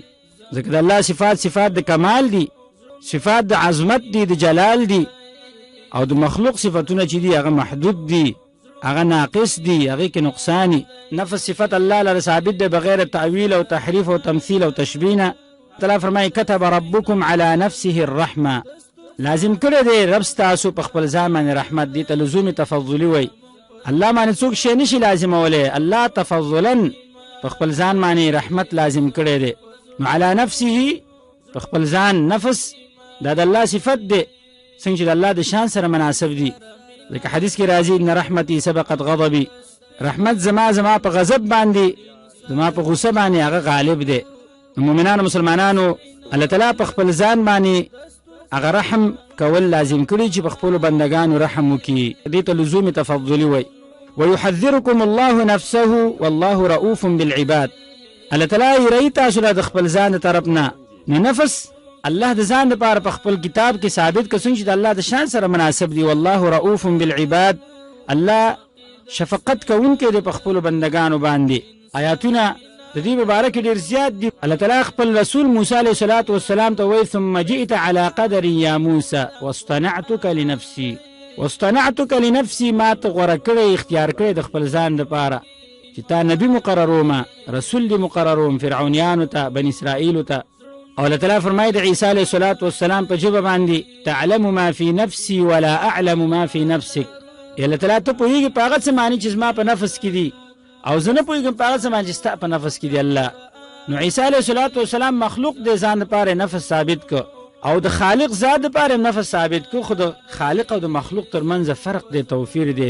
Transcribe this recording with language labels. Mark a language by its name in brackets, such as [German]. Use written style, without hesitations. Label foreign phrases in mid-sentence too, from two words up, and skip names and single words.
[Pashto] ځکه د الله صفات د کمال دي، صفات د عظمت دي، د جلال دي، او د مخلوق صفتونه چې دي هغه محدود دي، هغه ناقص دي، هغه کې نقصان. نفس صفت الله لپاره ثابت دی [Arabic] بغیر تعویل [Pashto] او تحریف او تمثيل او تشبیه نه. تعالی فرمایي [Arabic] كتب ربكم على نفسه الرحمه، [Pashto] لازم کړی دی رب ستاسو په خپل ځان باندې رحمت. دي ته لزوم تفضلي وای. الله باندې څوک شی نشي لازمولی، الله تفضلا په خپل ځان باندې رحمت لازم کړی دی. نو [Arabic] على نفسه [Pashto] په خپل ځان نفس دا د الله صفت دی څنګه چې د الله د شان سره مناسب دي. ځکه حدیث کې راځي [Arabic] ان رحمتي سبقت غضبي، [Pashto] رحمت زما په غضب باندې زما په غصه باندې هغه غالب دی. مومنانو مسلمانانو الله تعالی په خپل ځان باندې هغه رحم کول لازم کړي چې په خپل بندگانو رحم وکړي. دې ته لزوم تفضلي وای. [Arabic] ويحذركم الله نفسه والله رؤوف بالعباد. [Pashto] الله تعالی یې تاسو له خپل ځان طرفنا نو نفس الله د ځان لپاره په خپل کتاب کې ثابت کړي چې د الله د شان سره مناسب دي. [Arabic] والله رؤوف بالعباد، [Pashto] الله شفقت کوونکی دی په خپل بندگانو باندې. آیاتونه د دې مبارک ډیر زیات دي. الله تعالی خپل رسول موسی علیه السلام ته وایي [Arabic] ثم جئت على قدر یا موسی واصطنعتك لنفسي. واصطنعتك لنفسي، [Pashto] ما ته غوره کړی اختیار کړی د خپل ځان لپاره چې تا نبی مقررومه، رسول دې مقرروم فرعونیانو ته، بني اسرائیلو ته. او الله تعالی فرمایي د عیسی علیه السلام په ژبه باندې [Arabic] تعلم ما فی نفسي ولا اعلم ما فی نفسک. [Pashto] الله تعالی ته پوهیږي په هغه څه معنی چې زما په نفس کې دي او زه نه پوهېږم په هغه څه باندې چې ستا په نفس کې دی. الله نو عیسی علیه السلام مخلوق د ځان لپاره نفس ثابت کړ او د خالق ذات لپاره نفس ثابت کړ. خو د خالق او د مخلوق ترمنځ فرق دی، توفیر دی.